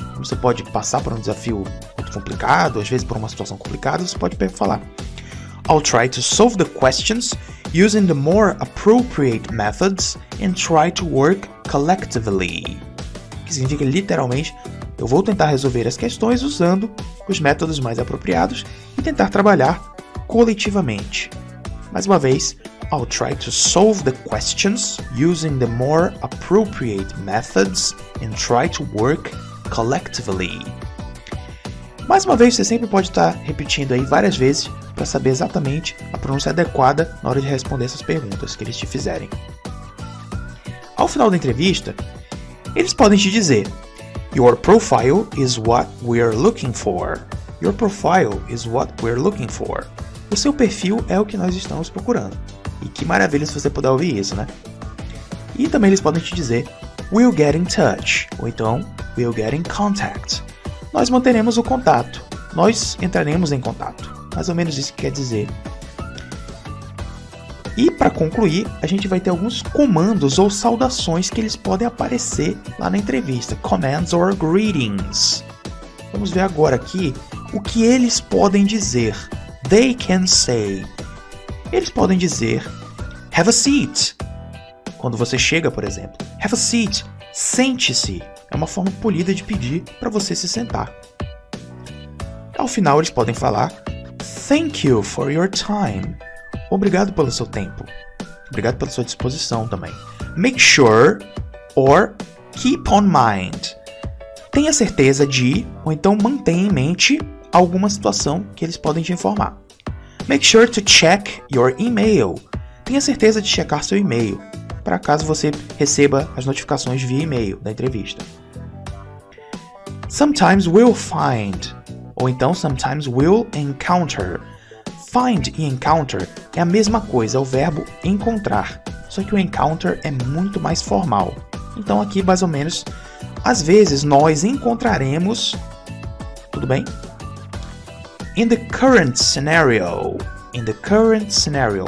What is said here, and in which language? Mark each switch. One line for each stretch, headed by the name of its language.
Portuguese: Como você pode passar por um desafio muito complicado, às vezes por uma situação complicada, você pode falar
English: I'll try to solve the questions using the more appropriate methods and try to work collectively.
Portuguese: Que significa literalmente, eu vou tentar resolver as questões usando os métodos mais apropriados e tentar trabalhar coletivamente. Mais uma vez,
English: I'll try to solve the questions using the more appropriate methods and try to work collectively.
Portuguese: Mais uma vez, você sempre pode estar repetindo aí várias vezes para saber exatamente a pronúncia adequada na hora de responder essas perguntas que eles te fizerem. Ao final da entrevista, eles podem te dizer
English: Your profile is what we're looking for. Your profile is what we're looking for.
Portuguese: O seu perfil é o que nós estamos procurando. E que maravilha se você puder ouvir isso, né? E também eles podem te dizer
English: We'll get in touch.
Portuguese: Ou então
English: We'll get in contact.
Portuguese: Nós manteremos o contato. Nós entraremos em contato. Mais ou menos isso que quer dizer. E para concluir, a gente vai ter alguns comandos ou saudações que eles podem aparecer lá na entrevista.
English: Commands or greetings.
Portuguese: Vamos ver agora aqui o que eles podem dizer.
English: They can say.
Portuguese: Eles podem dizer
English: have a seat.
Portuguese: Quando você chega, por exemplo.
English: Have a seat.
Portuguese: Sente-se. É uma forma polida de pedir para você se sentar. Ao final, eles podem falar
English: thank you for your time.
Portuguese: Obrigado pelo seu tempo. Obrigado pela sua disposição também.
English: Make sure or keep on mind.
Portuguese: Tenha certeza de, ou então mantenha em mente alguma situação que eles podem te informar.
English: Make sure to check your email.
Portuguese: Tenha certeza de checar seu e-mail, para caso você receba as notificações via e-mail da entrevista.
English: Sometimes we'll find,
Portuguese: ou então
English: sometimes we'll encounter.
Portuguese: Find e encounter é a mesma coisa, é o verbo encontrar, só que o encounter é muito mais formal. Então aqui, mais ou menos, às vezes nós encontraremos, tudo bem?
English: In the current scenario. In the current scenario.